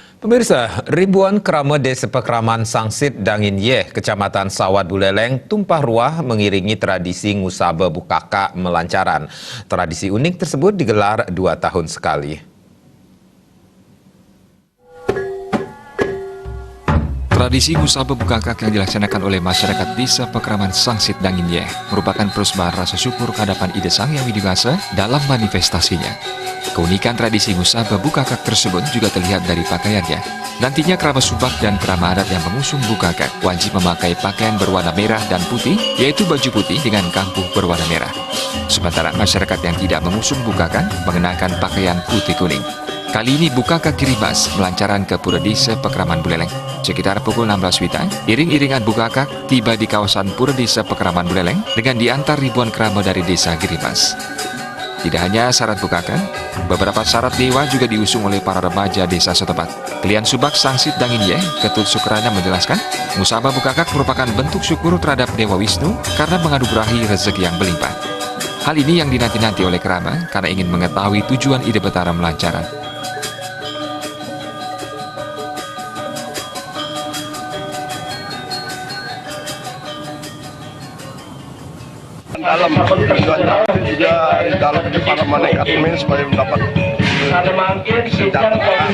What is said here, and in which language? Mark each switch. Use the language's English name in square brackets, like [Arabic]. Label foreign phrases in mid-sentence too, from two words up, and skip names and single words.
[Indonesian] Pemirsa, ribuan kerama Desa Pekraman Sangsit Dangin Yeh, Kecamatan Sawat Buleleng, tumpah ruah mengiringi tradisi Ngusaba Bukaka melancaran. Tradisi unik tersebut digelar 2 tahun sekali. Tradisi Ngusaba Bukaka yang dilaksanakan oleh masyarakat Desa Pekraman Sangsit Dangin Yeh merupakan persembahan rasa syukur kehadapan Ida Sang Yang Widibasa dalam manifestasinya. Keunikan tradisi Ngusaba Bukaka tersebut juga terlihat dari pakaiannya. Nantinya kerabat subak dan kerabat adat yang mengusung Bukaka wajib memakai pakaian berwarna merah dan putih, yaitu baju putih dengan kampuh berwarna merah. Sementara masyarakat yang tidak mengusung Bukaka mengenakan pakaian putih kuning. Kali ini Bukaka Kirimas melancaran ke Pura Desa Pekraman Buleleng. Sekitar pukul 16 WITA, iring-iringan Bukaka tiba di kawasan Pura Desa Pekraman Buleleng dengan diantar ribuan kerama dari Desa Kirimas. Tidak hanya syarat Bukaka, beberapa syarat dewa juga diusung oleh para remaja desa setempat. Kelian Subak Sangsit Dangin Yeh, Ketut Sukrana menjelaskan, Ngusaba Bukaka merupakan bentuk syukur terhadap Dewa Wisnu karena menganugerahi rezeki yang berlimpah. Hal ini yang dinanti-nanti oleh kerama karena ingin mengetahui tujuan Ida Betara melancaran. Dalam tujuannya juga di dalam para malaikat ini supaya mendapat kesejahteraan.